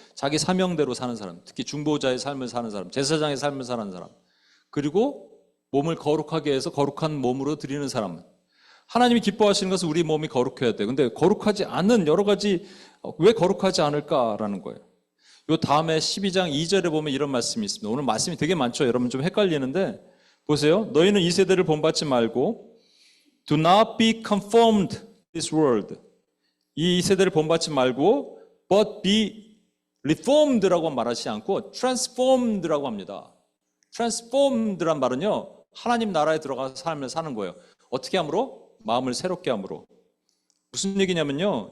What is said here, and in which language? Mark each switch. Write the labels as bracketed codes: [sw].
[ko] 자기 사명대로 사는 사람, 특히 중보자의 삶을 사는 사람, 제사장의 삶을 사는 사람, 그리고 몸을 거룩하게 해서 거룩한 몸으로 드리는 사람. 하나님이 기뻐하시는 것은 우리 몸이 거룩해야 돼요. 근데 거룩하지 않은 여러 가지, 왜 거룩하지 않을까라는 거예요. 요 다음에 12장 2절에 보면 이런 말씀이 있습니다. 오늘 말씀이 되게 많죠. 여러분 좀 헷갈리는데 보세요. 너희는 이 세대를 본받지 말고 [en] Do not be conformed to this world. [ko] 이 세대를 본받지 말고 [en] but be reformed [ko] 라고 말하지 않고 transformed라고 합니다. transformed란 말은요. 하나님 나라에 들어가서 삶을 사는 거예요. 어떻게 함으로? 마음을 새롭게 함으로. 무슨 얘기냐면요.